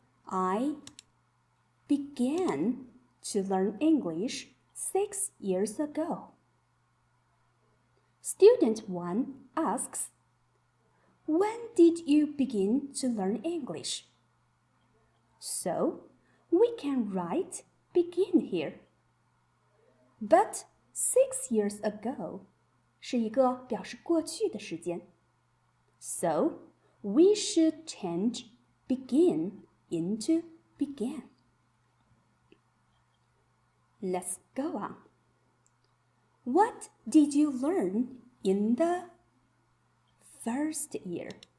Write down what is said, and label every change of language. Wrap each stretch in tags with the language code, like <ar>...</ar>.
<en>I began to learn English 6 years ago. Student 1 asks, when did you begin to learn English? So, we can write begin here. But 6 years ago</en> <zh>是一个表示过去的时间。</zh> <en>So, we should change begin into began. Let's go on. What did you learn in the first year?</en>